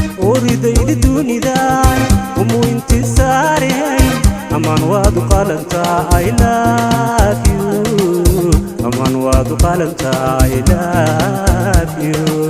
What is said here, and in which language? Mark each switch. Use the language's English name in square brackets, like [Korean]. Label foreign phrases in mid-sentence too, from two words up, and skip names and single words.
[Somali] Oridayda dunida, umu intisaare, amaan waad u qalantaa, [English] I love you. [Somali] Amaan waad u qalantaa, [English] I love you.